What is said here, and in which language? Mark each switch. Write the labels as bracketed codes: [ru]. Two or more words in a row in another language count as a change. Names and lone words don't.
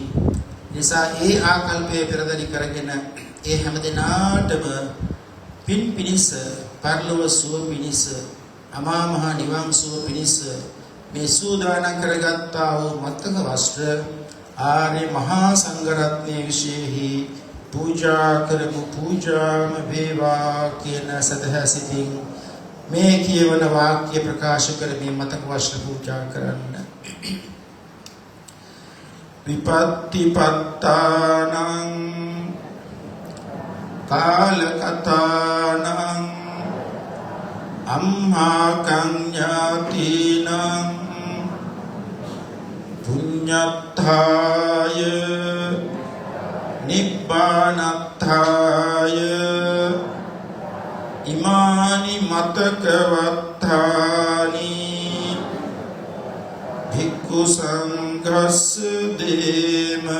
[si] නිසා ඒ ආකල්පයේ පෙරදරි කරගෙන ඒ හැමදෙනාටම පින් පිනිස, පරලොව සුව පිනිස, අමා මහ නිවන් සුව පිනිස මේ සූදානම් කරගත්තා වූ මතක වස්ත්‍ර ආර්ය මහා සංඝරත්නයේ විශේෂෙහි පූජා කරමු. පූජාම වේවා කියන සදහසිතින් මේ කියවන වාක්‍ය ප්‍රකාශ කරමින් මතක වස්ත්‍ර පූජා කරන්න. [pi] විපත්තිපත්තානං කාලකතානං අම්හා කඤ්ඤාතිනං පුඤ්ඤත්ථාය නිබ්බානත්ථාය ඉමානි මතකවත්තානි භික්ඛු සංඝස්ස දේම